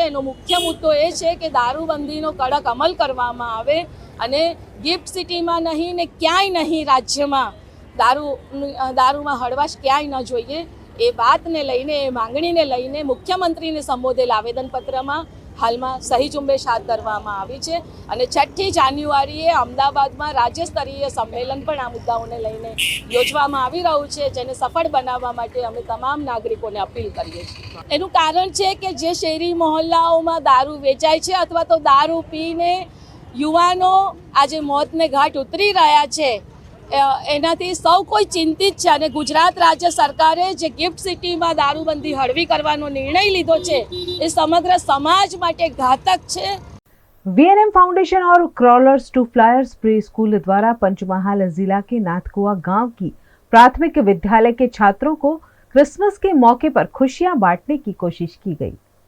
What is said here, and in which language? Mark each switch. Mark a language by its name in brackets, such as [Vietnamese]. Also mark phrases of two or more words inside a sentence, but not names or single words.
[Gujarati] એનો મુખ્ય મુદ્દો એ છે કે દારૂબંધીનો કડક અમલ કરવામાં આવે અને ગિફ્ટ સિટીમાં નહીં ને ક્યાંય નહીં રાજ્યમાં દારૂમાં હળવાશ ક્યાંય ન જોઈએ એ વાતને લઈને એ માંગણીને લઈને મુખ્યમંત્રીને સંબોધેલ આવેદનપત્રમાં હાલમાં સહી ઝુંબેશ હાથ ધરવામાં આવી છે અને 6 જાન્યુઆરીએ અમદાવાદમાં રાજ્ય સ્તરીય સમ્મેલન પણ આ મુદ્દાઓને લઈને યોજવામાં આવી રહ્યું છે, જેને સફળ બનાવવા માટે અમે તમામ નાગરિકોને અપીલ કરીએ છીએ। એનું કારણ છે કે જે શહેરી મોહલ્લાઓમાં દારૂ વેચાય છે અથવા તો દારૂ પીને યુવાનો આજે મૌતને ઘાટ ઉતરી રહ્યા છે, એનાથી સૌ કોઈ ચિંતિત હૈ અને ગુજરાત રાજ્ય સરકારે જે ગિફ્ટ સિટી મેં દારૂબંદી હળવી કરવાનો નિર્ણય લીધો છે એ સમગ્ર સમાજ માટે ઘાતક છે। [Hindi] वीएनएम फाउंडेशन और क्रॉलर्स टू फ्लायर्स प्री स्कूल द्वारा पंचमहाल जिला के नाथकुआ गांव की प्राथमिक विद्यालय के छात्रों को क्रिसमस के मौके पर खुशियां बांटने की कोशिश की गई।